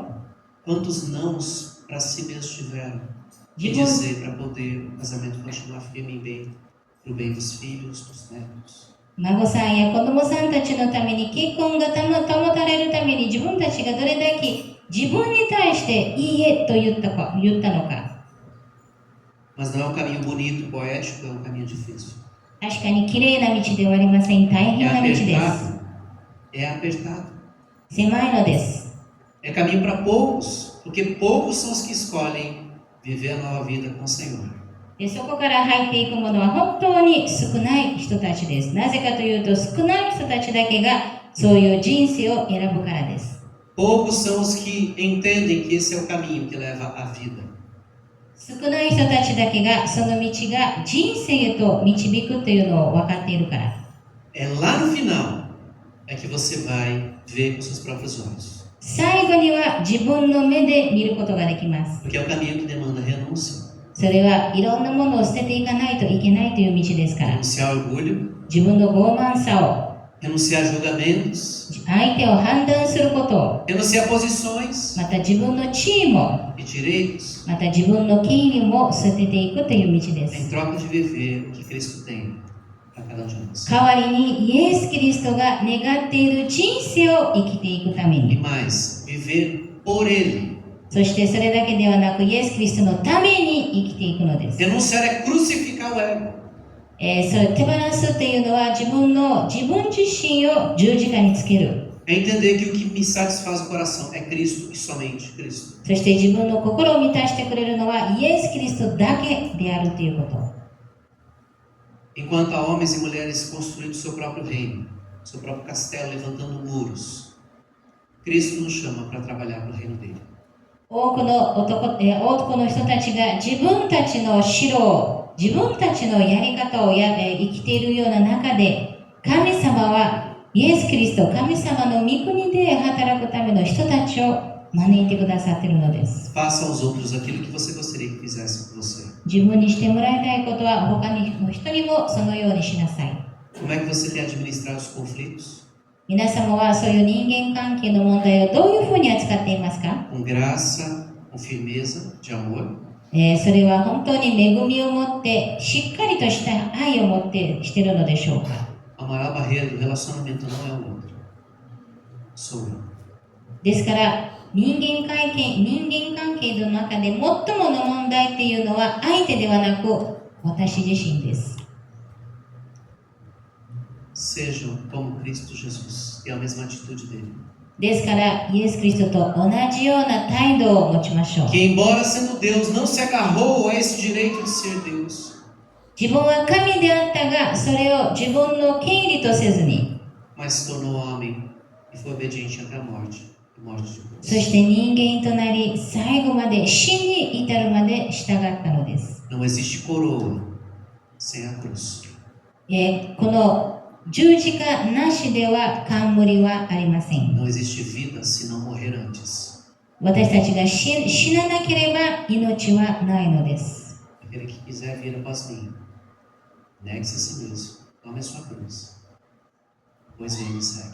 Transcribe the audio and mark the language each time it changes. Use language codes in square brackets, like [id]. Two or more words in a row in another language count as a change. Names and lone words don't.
[pt] Quantos nãos para si mesmos tiveram que dizer para poder o casamento continuar firme e bem, para o bem dos filhos, dos netos. [ja] 孫さんや子供さんたちのために結婚が保たれるために自分たちがどれだけ自分に対していいえと言ったのか。 [pt] Mas não é um caminho bonito, poético, é um caminho difícil. [ja] 確かに綺麗な道ではありません。大変な道です。 [pt] É apertado. [ja] 狭いのです。 [pt] É caminho para poucos, porque poucos são os que escolhem viver a nova vida com o Senhor. [ja] でそこから入っていくものは本当に少ない人たちです。なぜかというと少ない人たちだけがそういう人生を選ぶからです。 [pt] Poucos são os que entendem que esse é o caminho que leva à vida. [ja] 少ない人たちだけがその道が人生へと導くというのを分かっているから。 [pt] É lá no final é que você vai ver com seus próprios olhos. [ja] 最後には自分の目で見ることができます。 [pt] Porque é o caminho que demanda renúncia. [ja] それはいろんなものを捨てていかないといけないという道ですから。 [pt] Renunciar ao orgulho, [ja] 自分の傲慢さを、 [pt] renunciar a julgamentos, [ja] 相手を判断することを、 [pt] renunciar a posições [ja] また自分の地位も、 [pt] e direitos [ja] また自分の権利も捨てていくという道で [pt] em [ja] す。 [pt] troca de viver o que Cristo tem para cada um de nós. [ja] 代わりにイエス・キリストが願っている人生を生きていくため [pt] E [ja] に、 [pt] mais, viver por Ele. [ja] そしてそれだけではなくイエス・キリストのために生きていくのです。 [pt] Renunciar é crucificar o ego. [ja] それ手放すというのは自分自身を十字架につける。 [pt] É entender que o que me satisfaz o coração é Cristo e somente Cristo. [ja] そして自分の心を満たしてくれるのはイエス・キリストだけであるということ。 [pt] Enquanto há homens e mulheres construindo seu próprio reino, seu próprio castelo, levantando muros, Cristo nos chama para trabalhar para o reino dele. [ja] 多くの人たちが自分たちの城を、自分たちのやり方を生きているような中で、神様はイエス・キリスト、神様の御国で働くための人たちを招いてくださっているのです。 [pt] Faça aos outros aquilo que você gostaria que fizessem com você. [ja] 自分にしてもらいたいことは他の人にもそのようにしなさい。 [pt] Como é que você tem administrado os conflitos? [ja] 皆様はそういう人間関係の問題をどういうふうに扱っていますか？ [pt] Com graça, com firmeza, de amor? [ja] それは本当に恵みを持ってしっかりとした愛を持ってしているのでしょうか？ [pt] A maior barreira do relacionamento não é o outro. Sou eu. [ja] ですから人間関係の中で最もの問題っていうのは相手ではなく私自身です。 [pt] Sejam como Cristo Jesus, tenham a mesma atitude dele. [ja] ですからイエス・キリストと同じような態度を持ちましょう。 [pt] Que embora sendo Deus, não se agarrou a esse direito de ser Deus. [ja] 自分は神であったが、それを自分の権利とせずに、 [pt] Mas se tornou homem e foi obediente até a morte, e morte de [ja] そ [pt] cruz. [ja] して人間となり、最後まで死に至るまで従ったのです。 [pt] Não existe coroa sem a cruz. [ja] この十字架なしでは冠はありません。 [pt] Não existe vida se não morrer antes. [ja] 私たちが死ななければ命はないのです。 [pt] Aquele que quiser vir após mim, negue-se a si mesmo, tome a sua cruz, depois vem e me segue.